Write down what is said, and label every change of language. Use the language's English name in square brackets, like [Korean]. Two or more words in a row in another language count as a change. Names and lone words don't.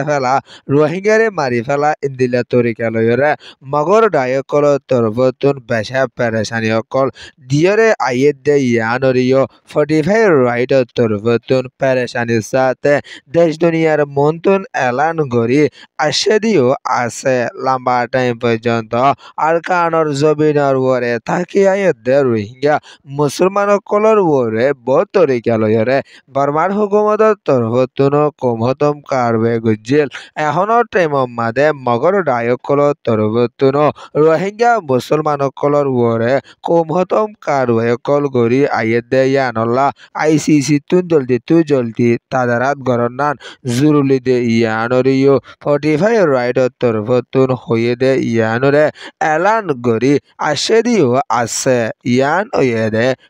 [Rohingya] ফেলা রোহিঙ্গারে মারি ফেলা ইন্দিলা তরিকা লইরে মগর ডায়কল তরফতুন বেশা পেরেশানি অকল দিয়রে আইয়ে দে ইয়ানরিও 45 রাইটর তরফতুন পেরেশানির সাথে দেশ দুনিয়ার মন্তুন এলান গরি আশেদিও আছে লম্বা টাইম পর্যন্ত আরকানর জবিনর ওরে থাকি আইয়েদে রোহিঙ্গা মুসলমানকলর ওরে বহুত তরিকা লইরে বর্মার হুকুমতর তরফতুন কমহতম কারবে গুজিল এখনৰ টাইম মাদে মগর ডায়কল তরফতুন রোহিঙ্গা মুসলমানকলর ওরে কমহতম কারবে কল গরি আইয়েদে ইয়ানল্লা ICC তুন জলদি তাদারাত গরনান জুরুলি দে ইয়ানরিও 45 রাইটর তরফতুন হইয়ে দে ইয়ানরে এলান গরি আশেদিও আছে ইয়ান হইয়ে দে